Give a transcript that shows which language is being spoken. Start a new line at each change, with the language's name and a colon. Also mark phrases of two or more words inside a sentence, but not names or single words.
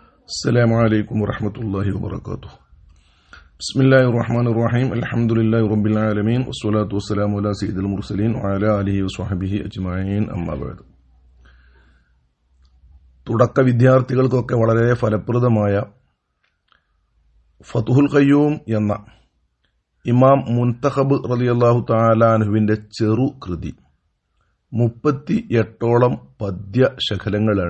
Arabic: السلام عليكم ورحمة الله وبركاته. بسم الله الرحمن الرحيم. الحمد لله رب العالمين والصلاة والسلام على سيد المرسلين وعلى آله وصحبه أجمعين أما بعد.
Malayalam: തുടക്ക വിദ്യാർത്ഥികൾക്കൊക്കെ വളരെ ഫലപ്രദമായ ഫതുഹുൽ ഖയ്യൂം എന്ന ഇമാം മുൻതഖബ്
Arabic: رضي الله تعالى
Malayalam: അൻഹുവിന്റെ ചെറു കൃതി 38ഓളം പദ്യ ശകലങ്ങളാണ്.